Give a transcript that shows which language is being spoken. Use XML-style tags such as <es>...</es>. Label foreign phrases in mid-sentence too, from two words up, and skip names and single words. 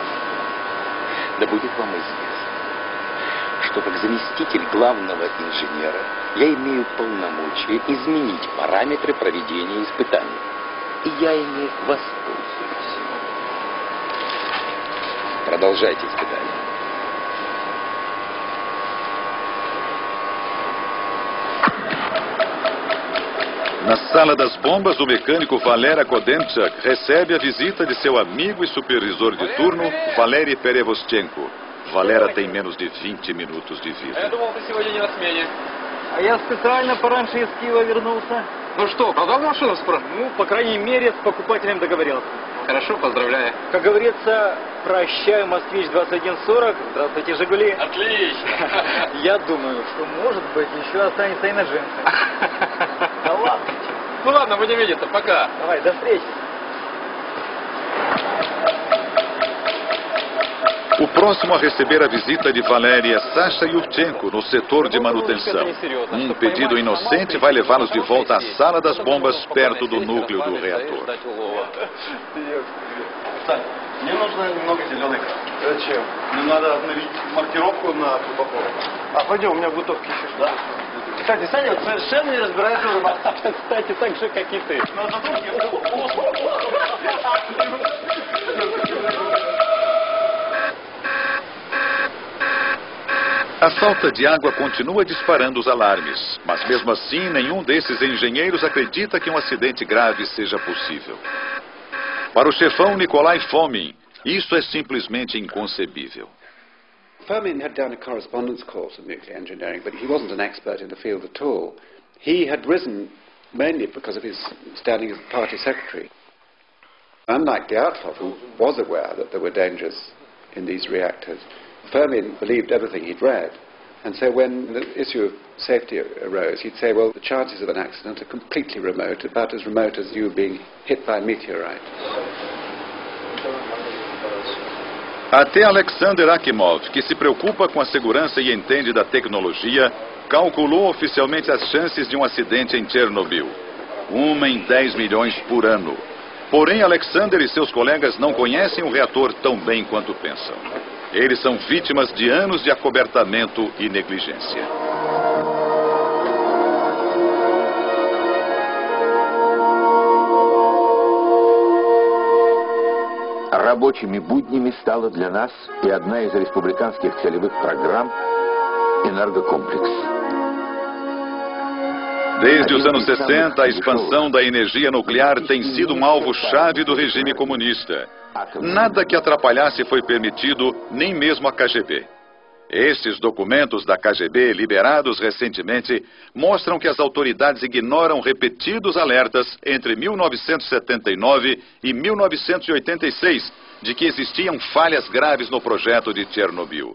<ru>Да будет вам известно, что как заместитель главного инженера я имею полномочия изменить параметры проведения испытаний. И я ими воспользуюсь. Продолжайте испытания.</ru> <pt>Na sala das bombas, o mecânico Valer Kodemchuk recebe a visita de seu amigo e supervisor de turno, Valery Perevostchenko. Valera tem menos de 20 minutos de vida.</pt> <ru>Я думал, ты сегодня не на смене. А я специально пораньше из Киева вернулся. Ну что, продал машину спрос? Ну, по крайней мере, с покупателем договорился. Хорошо, поздравляю. Как говорится, прощаю, Москвич 2140. Здравствуйте, Жигули. Отлично. Я думаю, что, может быть, еще останется и на джинсы. Да ладно. Ну ладно, будем видеться, пока. Давай, до встречи.</ru> <pt>O próximo a receber a visita de Valery é Sasha Yurchenko, no setor de manutenção. Um pedido inocente vai levá-los de volta à sala das bombas, perto do núcleo do reator.</pt> <ru>Мне нужно немного зеленой краски. Зачем? Мне надо обновить маркировку на трубопровод. А пойдем, у меня в бутовке еще что-то. Кстати, Саня вот совершенно не разбирается в рыбалке. Кстати, так же, как и ты.</ru> <pt>A falta de água continua disparando os alarmes, mas mesmo assim nenhum desses engenheiros acredita que um acidente grave seja possível. Para o chefão Nikolai Fomin, isso é simplesmente inconcebível.</pt> <en>Fomin had done a correspondence course of nuclear engineering, but he wasn't an expert in the field at all. He had risen mainly because of his standing as party secretary. Unlike Dyatlov, who was aware that there were dangers in these reactors, Fomin believed everything he'd read. And so when the issue of safety arose, he'd say, well, the chances of an accident are completely remote, about as remote as you being hit by a meteorite.</en> <pt>Até Alexander Akimov, que se preocupa com a segurança e entende da tecnologia, calculou oficialmente as chances de um acidente em Chernobyl. 1 em 10 milhões por ano. Porém, Alexander e seus colegas não conhecem o reator tão bem quanto pensam. Eles são vítimas de anos de acobertamento e negligência.</pt> <ru>Рабочими буднями стала для нас и одна из республиканских целевых программ «Энергокомплекс».</ru> <pt>Desde os anos 60, a expansão da energia nuclear tem sido um alvo-chave do regime comunista. Nada que atrapalhasse foi permitido, nem mesmo a KGB. Estes documentos da KGB, liberados recentemente, mostram que as autoridades ignoram repetidos alertas entre 1979 e 1986 de que existiam falhas graves no projeto de Chernobyl.</pt>